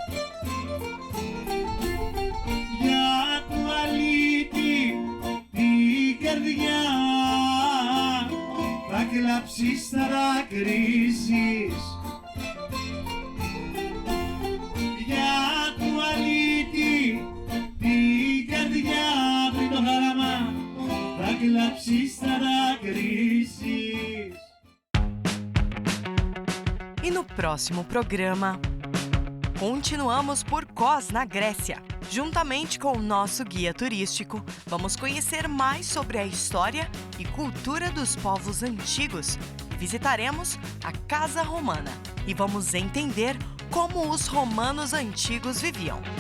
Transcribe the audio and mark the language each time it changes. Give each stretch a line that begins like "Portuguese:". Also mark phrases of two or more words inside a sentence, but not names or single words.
Greek: για του αλήτη την καρδιά, θα κλαψείς, θα δακρύσεις για του αλήτη την καρδιά, πριν το χαραμά, θα κλαψείς, θα δακρύσεις.
Portuguese: E no próximo programa, continuamos por Kos, na Grécia. Juntamente com o nosso guia turístico, vamos conhecer mais sobre a história e cultura dos povos antigos. Visitaremos a Casa Romana e vamos entender como os romanos antigos viviam.